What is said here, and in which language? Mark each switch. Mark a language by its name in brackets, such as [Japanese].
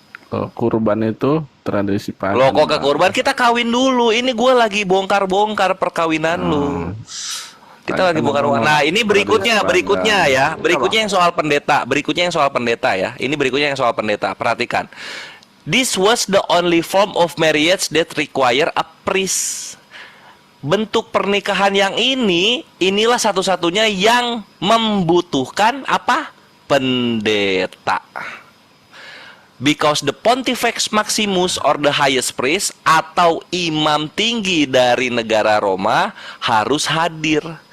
[Indonesian] Kurban itu tradisi pagan. Loh kok ke kurban? Kita kawin dulu. Ini gue lagi bongkar-bongkar perkawinan lu. Kita lagi bongkar. Nah, ini berikutnya ya. Berikutnya yang soal pendeta. Ya. Ini berikutnya yang soal pendeta. Perhatikan. [English] This was the only form of marriage that require a priest. [Indonesian] Bentuk pernikahan yang inilah satu-satunya yang membutuhkan apa? Pendeta. [English] Because the Pontifex Maximus or the highest priest [Indonesian] atau imam tinggi dari negara Roma harus hadir.